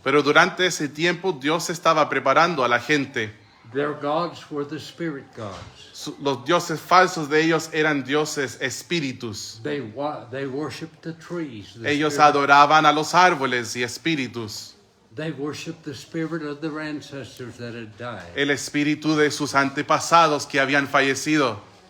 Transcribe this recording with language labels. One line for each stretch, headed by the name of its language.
Spanish: Pero durante ese tiempo Dios estaba preparando a la gente.
English: Their gods were the spirit gods.
Spanish: Los dioses falsos de ellos eran dioses espíritus.
English: They worshipped the trees.
Spanish: Ellos adoraban a los árboles y espíritus.
English: They worshipped the spirit of their ancestors that had died.
Spanish: El espíritu de sus antepasados que habían fallecido.